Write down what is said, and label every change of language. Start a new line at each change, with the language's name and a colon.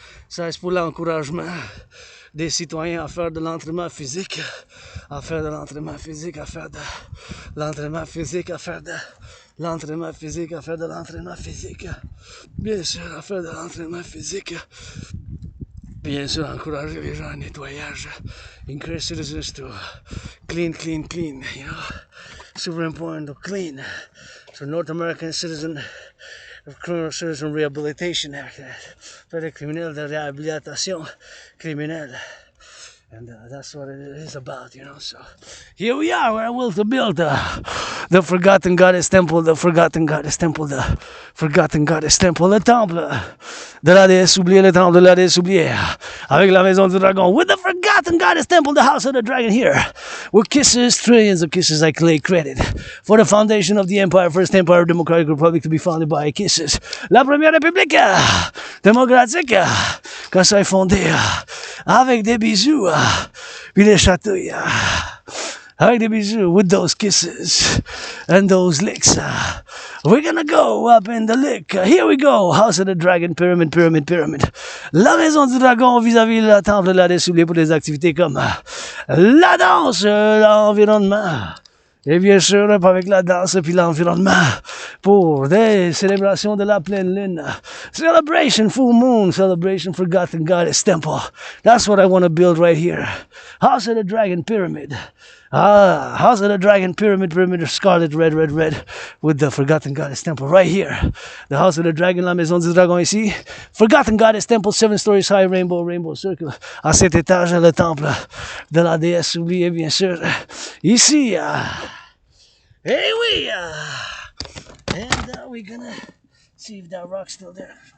French: Ça, c'est pour l'encouragement des citoyens à faire de l'entraînement physique, à faire de l'entraînement physique, à faire de l'entraînement physique, à faire de l'entraînement physique, à faire de l'entraînement physique. Bien sûr, à faire de l'entraînement physique. Bien sûr, encourager les gens à nettoyage.
English: Encourage citizens to clean, you know. Super important to clean. So North American Citizen Criminal Citizen Rehabilitation Act.
French: Fait des criminels de réhabilitation criminelle.
English: And that's what it is about, you know. So here we are, we're will to build the Forgotten Goddess Temple, the Forgotten Goddess Temple, the Forgotten Goddess Temple,
French: le temple de la déesse oubliée, le temple de la déesse oubliée, avec la maison du dragon,
English: with the Forgotten Goddess Temple, the house of the dragon here, with kisses, trillions of kisses I lay credit for the foundation of the empire, first empire of Democratic Republic to be founded by kisses.
French: La première république démocratique, quand ça est fondé, avec des bisous, puis des chatouilles, avec des bisous,
English: with those kisses and those licks. We're gonna go up in the lick. Here we go. House of the Dragon, pyramid.
French: La maison du dragon vis-à-vis de la temple de la déesse oubliée pour des activités comme la danse, l'environnement. Et bien sûr, avec la danse et puis l'environnement, pour des célébrations de la pleine lune.
English: Celebration, full moon, celebration, Forgotten Goddess Temple. That's what I want to build right here. House of the Dragon Pyramid. House of the Dragon Pyramid of scarlet, red, with the Forgotten Goddess Temple right here. The House of the Dragon,
French: la maison du dragon ici.
English: Forgotten Goddess Temple, 7 stories high, rainbow circle.
French: À cet étage, le temple de la déesse oubliée, bien sûr.
English: Ici, hey we, and we're gonna see if that rock's still there.